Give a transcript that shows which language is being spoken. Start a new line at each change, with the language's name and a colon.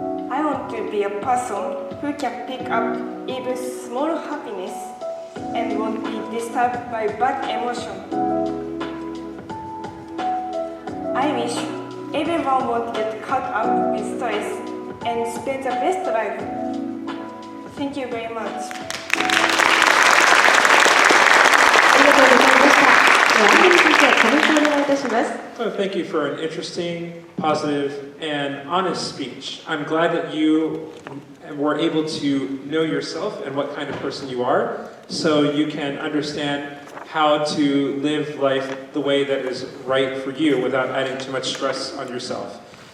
English: I want to be a person who can pick up even small happiness and won't be disturbed by bad emotion. I wish everyone won't get caught up with stress and spend the best life. Thank you very much.
Japanese: ありがとうございました。では、アンについてコメントをお願いいたします。
English: So thank you for an interesting, positive, and honest speech. I'm glad that you were able to know yourself and what kind of person you are, so you can understand how to live life the way that is right for you without adding too much stress on yourself.